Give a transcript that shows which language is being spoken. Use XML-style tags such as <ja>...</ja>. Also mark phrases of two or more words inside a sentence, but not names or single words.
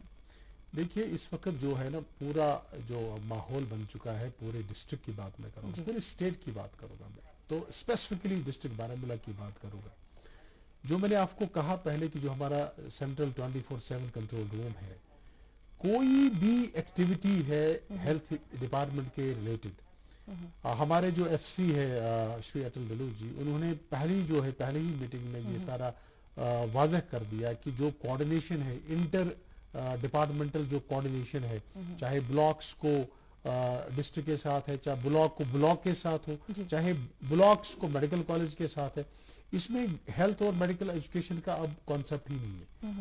<ur>دیکھیے, اس وقت جو ہے نا پورا جو ماحول بن چکا ہے, پورے ڈسٹرکٹ کی بات میں کروں گا, پورے اسٹیٹ کی بات کروں گا میں, تو</ur> <en>specifically district</en> <ur>بارہمولہ کی بات کروں گا. جو میں نے آپ کو کہا پہلے کہ جو ہمارا</ur> <en>central 24/7 control room</en> <ur>ہے, کوئی بھی ایکٹیویٹی ہے</ur> <en>health department</en> <ur>کے ریلیٹڈ, ہمارے جو ایف سی ہے شری اٹل ڈلو جی, انہوں نے پہلی ہی میٹنگ میں یہ سارا واضح کر دیا کہ جو کوارڈینیشن ہے,</ur> <en>inter departmental</en> <ur>جو کوارڈینیشن ہے, چاہے بلاکس کو ڈسٹرکٹ کے ساتھ ہے, چاہے بلاک کو بلاک کے ساتھ ہو, چاہے بلاکس کو</ur> <en>medical college</en> <ur>کے ساتھ ہے, اس میں ہیلتھ اور</ur> <en>medical education</en> <ur>کا اب کانسیپٹ ہی نہیں ہے.</ur>